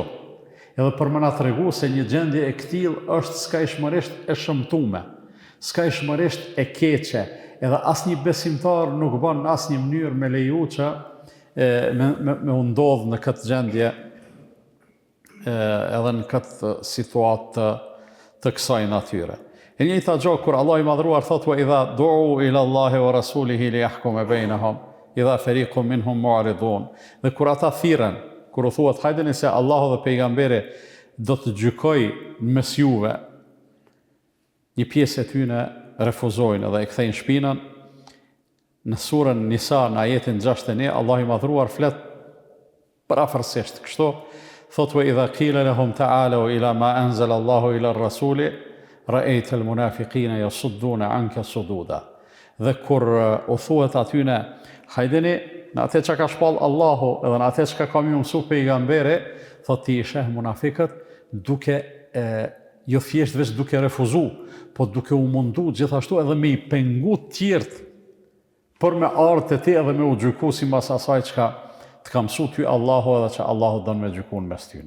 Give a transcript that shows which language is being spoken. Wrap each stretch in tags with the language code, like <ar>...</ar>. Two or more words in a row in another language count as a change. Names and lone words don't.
<sq>Edhe për me na tregu se një gjendje e këtill është skajshmërisht e shëmtume, skajshmërisht e keqe, edhe asnjë besimtar nuk bën në asnjë mënyrë me leju që me u ndodh në këtë gjendje edhe në këtë situatë të kësaj natyre. E njëjta gjë kur Allah i madhruar thotë</sq> <ar>وإذا دعوا إلى الله ورسوله ليحكم بينهم إذا فريق منهم معرضون.</ar> <sq>Dhe kur ata thirren, kur u thuhet hajdeni se Allahu dhe pejgamberi do të gjykoj mes juve, një pjesë e tyre refuzojnë dhe e kthejnë shpinën. Në surën Nisa në ajetin 61 Allah i madhruar flet parafërsisht kështu, thotë</sq> <ar>وإذا قيل لهم تعالوا إلى ما أنزل الله إلى الرسول رأيت المنافقين يصدون عنك صدودا.</ar> <sq>Dhe kur u thuhet atyne hajdeni në atë që ka shpall Allahu edhe në atë që ka mësuar pejgamberi, thotë ti sheh munafiqët duke jo thjesht veç duke refuzu, po duke u mundu gjithashtu edhe me i pengu tjertë për me ardhë të ti edhe me u gjyku si mas asaj që të ka mësu ty Allahu edhe që Allahu dënë me gjykun mes tyne.</sq>